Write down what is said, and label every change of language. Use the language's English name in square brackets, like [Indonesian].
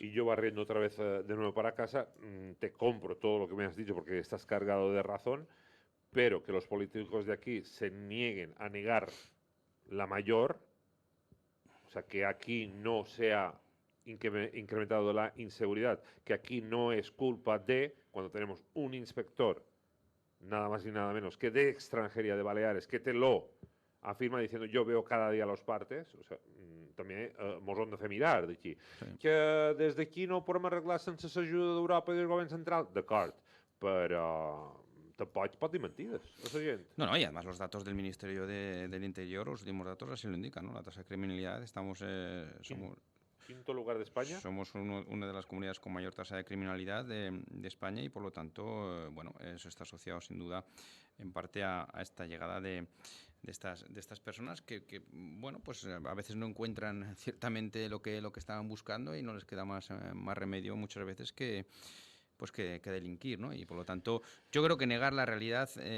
[Spanish] Y yo barriendo otra vez de nuevo para casa, te compro todo lo que me has dicho porque estás cargado de razón, pero que los políticos de aquí se nieguen a negar la mayor, o sea, que aquí no sea incrementado la inseguridad, que aquí no es culpa de, cuando tenemos un inspector, nada más y nada menos, que de extranjería de Baleares, que te lo afirma diciendo yo veo cada día los partes, o sea, [Catalan] també mos hem de fer mirar d'aquí. [Spanish] Sí. [Catalan] Que des d'aquí no ho podem arreglar sense l'ajuda d'Europa i del govern central, d'acord, però tampoc pot dir mentides a la gent. [Spanish] No, y además los datos del Ministerio del Interior, los últimos datos así lo indican, ¿no? La tasa de criminalidad, somos Quinto lugar de España. Somos una de las comunidades con mayor tasa de criminalidad de España, y por lo tanto, bueno, eso está asociado sin duda en parte a esta llegada de estas personas que, bueno, pues a veces no encuentran ciertamente lo que estaban buscando, y no les queda más remedio muchas veces que delinquir, ¿no? Y por lo tanto, yo creo que negar la realidad